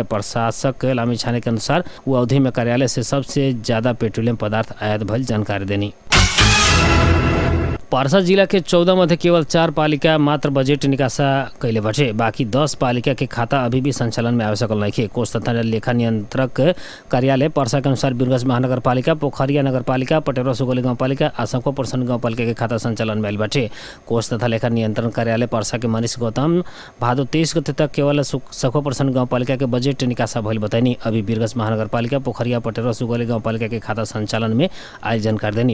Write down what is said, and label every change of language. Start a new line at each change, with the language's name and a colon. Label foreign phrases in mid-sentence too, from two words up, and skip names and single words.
Bhojpuri: प्रशासक लामिछाने के अनुसार वो अवधि में कार्यालय से सबसे ज्यादा पेट्रोलियम पदार्थ आयात भइल जानकारी देनी। पर्सा जिला के 14 मध्ये केवल 4 पालिका मात्र बजेट निकासा कैले बाटे। बाकी 10 पालिका के खाता अभी भी संचालन में आवश्यक नइखे। कोष तथा लेखा नियंत्रक कार्यालय पर्सा के अनुसार बिरगज महानगर पालिका, पोखरिया नगर पालिका, पटेरा सुगौली गाँव पालिका, आसमको पर्सन गाँव पालिका के खाता संचालन में आइल बाटे। कोष तथा लेखा नियंत्रण कार्यालय पर्सा के मनीष गौतम भादो 23 गते तक केवल सखो पर्सन गाँव पालिका के बजेट निकासा भइल बताइनी। अभी बिरगज महानगर पालिका, पोखरिया, पटेरा सुगौली गाँव पालिका के खाता संचालन में आइल जानकारी देनी।